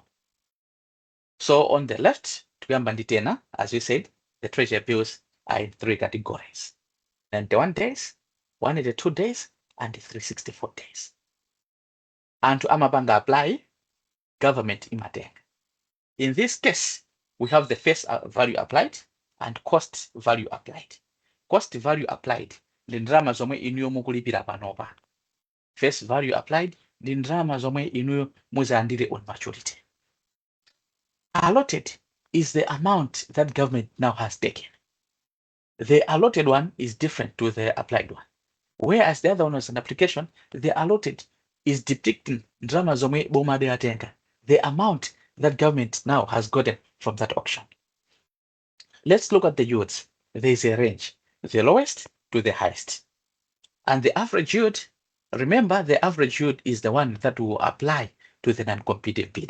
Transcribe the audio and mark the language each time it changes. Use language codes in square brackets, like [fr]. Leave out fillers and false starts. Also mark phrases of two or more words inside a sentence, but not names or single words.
[en] So on the left, as we said, the Treasury bills are in 3 categories: 91 days, 182 days, and 364 days. [ny] And to amabanga apply, government imatenga. [en] In this case, we have the face value applied and cost value applied. Cost value applied [ny] ndi ndalama zomwe inuyo mukulipira panopa. [en] Face value applied [ny] ndi ndalama zomwe inuyo muzalandire [en] on maturity. Allotted is the amount that government now has taken. The allotted one is different to the applied one. Whereas the other one was an application, the allotted is depicting [ny] ndalama zomwe boma atenga, [en] the amount that government now has gotten from that auction. Let's look at the yields. There is a range, the lowest to the highest. And the average yield, remember the average yield is the one that will apply to the non-competing bidder.